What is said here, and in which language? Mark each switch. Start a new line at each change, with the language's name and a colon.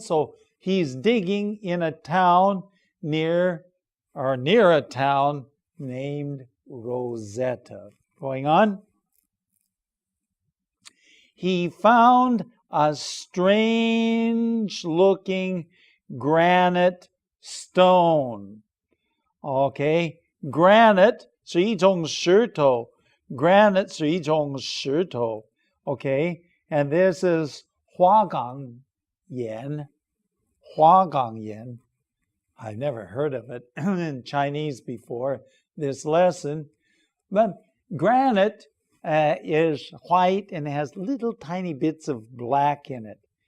English: So he's digging in a town near a town named Rosetta. Going on. He found a strange-looking granite stone.
Chinese: Okay, granite 是一种石头. Granite 是一种石头.
English: Okay, and this is 花岗岩.
Chinese: 花岗岩.
English: I've never heard of it in Chinese before this lesson. But granite is white and has little tiny bits of black in it.